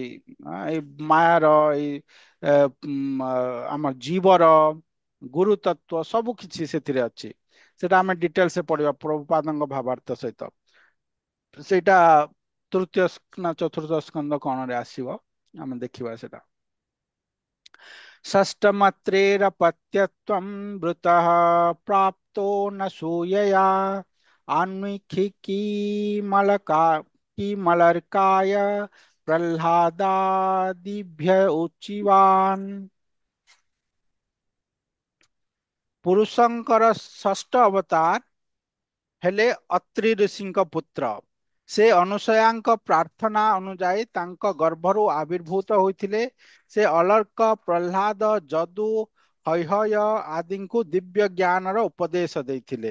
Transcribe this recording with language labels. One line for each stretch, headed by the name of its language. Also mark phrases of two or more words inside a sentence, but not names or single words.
Odia: ଏଇ ମାୟାର, ଏଇ ଆମ ଜୀବର ଗୁରୁ ତତ୍ଵ ସବୁ କିଛି ସେଥିରେ ଅଛି। ସେଟା ଆମେ ଡିଟେଲସରେ ପଢିବା ପ୍ରଭୁପାଦଙ୍କ ଭାବାର୍ଥ ସହିତ। ସେଇଟା ତୃତୀୟ ନା ଚତୁର୍ଥ ସ୍କନ୍ଧ କଣରେ ଆସିବ, ଆମେ ଦେଖିବା ସେଟା।
Sanskrit: षष्टमत्रेरपत्यत्वं वृतः प्राप्तो न सूयया आन्वीक्षिकीमलका किमलर्काय प्रह्लादादिभ्य उचिवान्।
Odia: ପୁରୁଷଙ୍କର ଷଷ୍ଠ ଅବତାର ହେଲେ ଅତ୍ରି ଋଷିଙ୍କ ପୁତ୍ର। ସେ ଅନୁସୟାଙ୍କ ପ୍ରାର୍ଥନା ଅନୁଯାୟୀ ତାଙ୍କ ଗର୍ଭରୁ ଆବିର୍ଭୂତ ହୋଇଥିଲେ। ସେ ଅଲର୍କ, ପ୍ରହ୍ଲାଦ, ଯଦୁ, ହୈହୟ ଆଦିଙ୍କୁ ଦିବ୍ୟ ଜ୍ଞାନର ଉପଦେଶ ଦେଇଥିଲେ।